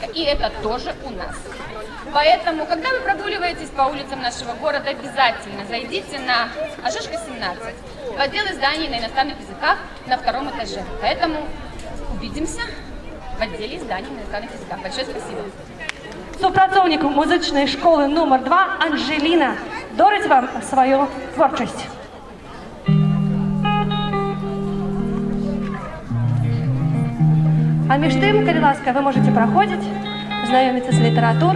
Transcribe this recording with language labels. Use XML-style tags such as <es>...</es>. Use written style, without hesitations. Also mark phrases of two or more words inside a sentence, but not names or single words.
<ru>И это тоже у нас. Поэтому, когда вы прогуливаетесь по улицам нашего города, обязательно зайдите на Ожешко 17, в отдел изданий на иностранных языках на 2-м этаже. Поэтому увидимся в отделе изданий на иностранных языках. Большое спасибо.</ru> <be>Супрацоўнік музычнай школы номер 2 Анжеліна дорыць вам сваю творчасць. А між тым, калі ласка,</be> <ru>вы можете</ru> <be>праходзіць, знаёміцца з літаратурай.</be>